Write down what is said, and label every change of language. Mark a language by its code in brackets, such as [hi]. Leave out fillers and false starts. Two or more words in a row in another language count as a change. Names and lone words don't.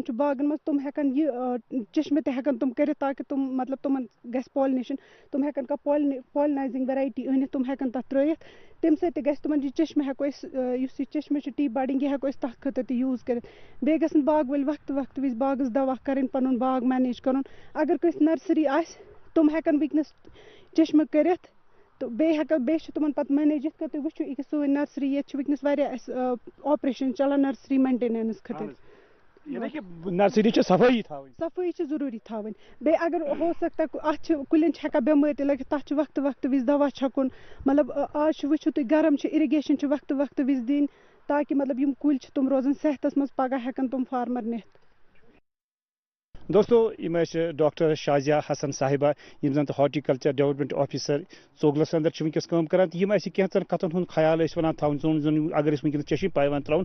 [ks] چھُ باغن منٛز تِم ہٮ۪کن یہِ چشمہٕ تہِ ہٮ۪کن تِم کٔرِتھ تاکہِ تِم مطلب تِمن گژھِ پالنیشن تِم ہٮ۪کن کانٛہہ [en] pollinizing variety [ks] أنِتھ تِم ہٮ۪کن تتھ ترٲیِتھ تَمہِ سۭتۍ تہِ گژھِ تِمن یہِ چشمہٕ ہٮ۪کو أسۍ یُس یہِ چشمہٕ چھُ [en] T budding [ks] یہِ ہٮ۪کو أسۍ تتھ خٲطرٕ تہِ یوٗز کٔرِتھ بیٚیہِ گژھن باغ وٲلۍ وقتہٕ وِزِ باغس دوا کَرٕنۍ پنُن باغ مینیج کَرُن اگر کٲنٛسہِ نرسری آسہِ تِم ہٮ۪کن وٕنکٮ۪نس چشمہٕ کٔرِتھ تہٕ بیٚیہِ چھِ تِمن پتہٕ مینیج یِتھ کٔنۍ تُہۍ وٕچھِو یہِ سٲنۍ نرسری ییٚتہِ چھِ وٕنکٮ۪نس واریاہ اَسہِ آپریشن چلان [en] nursery maintenance [ks] خٲطرٕ نرسری چھِ صفٲیی تھاوٕنۍ صفٲیی چھِ ضروٗری تھاوٕنۍ بیٚیہِ اگر [ur] ہو سکتا [ks] اَتھ چھِ کُلٮ۪ن چھِ ہٮ۪کان بٮ۪مٲرۍ تہِ لٔگِتھ تَتھ چھُ وقتہٕ وِزِ دوا چھکُن مطلب آز چھُ وٕچھِو تُہۍ گرم چھِ اِرِگیشن چھِ وقتہٕ وِزِ دِنۍ تاکہِ مطلب یِم کُلۍ چھِ تِم روزن صحتس منٛز پگاہ ہٮ۪کن تِم فارمر نِتھ دوستو یِم ٲسۍ ڈاکٹر شازیا حسن صاحبہ یِم زن تہٕ [en] horticulture development officer [ks] ژوگلس اندر چھِ وٕنکٮ۪س کٲم کران تہٕ یِم اَسہِ کینٛژن کتھن ہُنٛد خیال ٲسۍ ونان تھاوُن زن اگر أسۍ وٕنکٮ۪نس چشم پایوان تراوُن